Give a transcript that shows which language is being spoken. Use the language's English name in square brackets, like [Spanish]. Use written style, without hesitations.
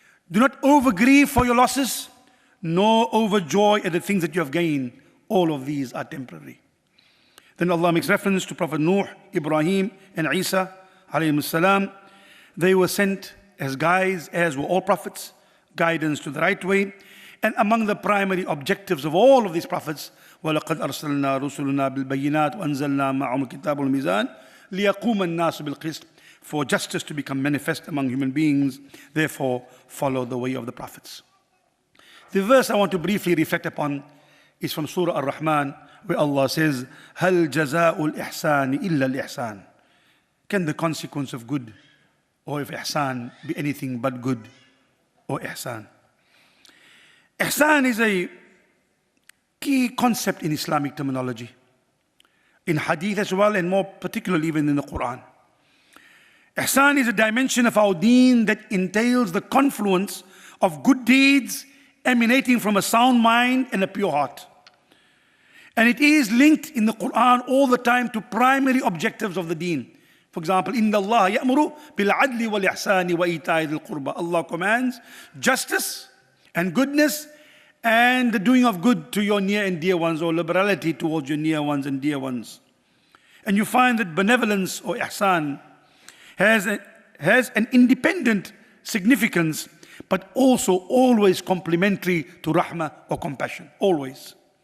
[English] Do not overgrieve for your losses, nor overjoy at the things that you have gained. All of these are temporary. Then Allah makes reference to Prophet Nuh, Ibrahim, and Isa, alayhim salam. They were sent as guides, as were all prophets, guidance to the right way. [Arabic] And among the primary objectives of all of these prophets, وَلَقَدْ أَرْسَلْنَا رُسُلُنَا بِالْبَيِّنَاتِ وَأَنزَلْنَا مَعَهُمُ الْكِتَابَ وَالْمِيزَانَ لِيَقُومَ النَّاسُ بِالْقِسْطِ. [English] For justice to become manifest among human beings, therefore follow the way of the prophets. The verse I want to briefly reflect upon is from Surah Ar-Rahman, where Allah says, هَلْ جَزَاءُ الْإِحْسَانِ إِلَّا الْإِحْسَانِ. Can the consequence of good or of ihsan be anything but good or ihsan? Ihsan is a key concept in Islamic terminology, in hadith as well, and more particularly even in the Quran. Ihsan is a dimension of our deen that entails the confluence of good deeds emanating from a sound mind and a pure heart. And it is linked in the Quran all the time to primary objectives of the deen. [Arabic] For example, إِنَّ اللَّهَ يَأْمُرُ بِالْعَدْلِ وَالْإِحْسَانِ وَإِيتَاءِ ذِي الْقُرْبَى. [English] Allah commands justice and goodness and the doing of good to your near and dear ones, or liberality towards your near ones and dear ones. And you find that benevolence or ihsan has an independent significance, but also always complementary to rahmah or compassion, always.